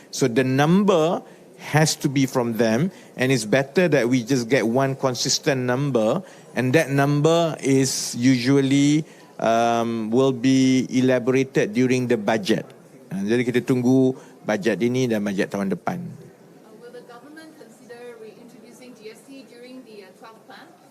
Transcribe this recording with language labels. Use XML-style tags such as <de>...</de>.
<en>So the number has to be from them, and it's better that we just get one consistent number, and that number is usually will be elaborated during the budget.</en> <ms>Jadi kita tunggu bajet ini dan bajet tahun depan.</ms> <en>Will the government consider reintroducing GST during the 12th plan?</en>